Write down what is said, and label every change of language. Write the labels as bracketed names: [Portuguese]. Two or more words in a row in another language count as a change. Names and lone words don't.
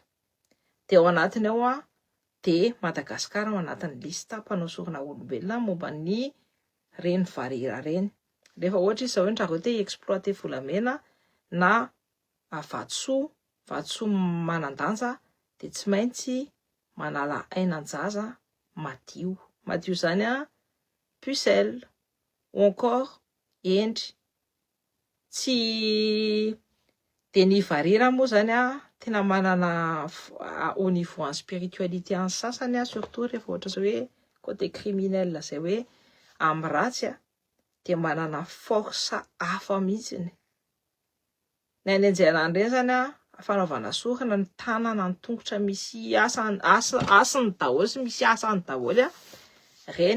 [Malagasy] De ao anatiny ao de Madagasikara ao anatin'ny lista mpanao sorona olombelona momba ny reny varira reny. Rehefa ohatra izy zao ndra te exploiter volamena na vatsoa manandanja de tsy maintsy manala ainan-jaza madio. Madio zany [French] pucelle ou encore [Malagasy] endry. Tsy de ny varira moa zany tena manana [French] au niveau en spiritualité [Malagasy] en sasany surtout rehefa ohatra zao hoe [French] côté criminel [Malagasy] zay hoe amin'ny ratsy de manana force hafa mihitsy. Ny anjana reny zany fanaovana sorona ny tanana ny tongotra misy asany daholo sy misy asany daholo reny.